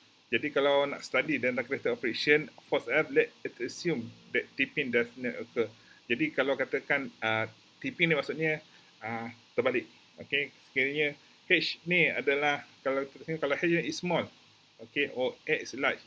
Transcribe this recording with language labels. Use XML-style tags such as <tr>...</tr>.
<ms>Jadi kalau nak</ms> <en>study</en> <ms>tentang</ms> <en>characteristic of friction, force F, let's assume that tipping does not occur.</en> <ms>Jadi kalau katakan tipping ni maksudnya terbalik. Okay, sekiranya H ni adalah kalau</ms> <en>H is small, okay, or X large.</en>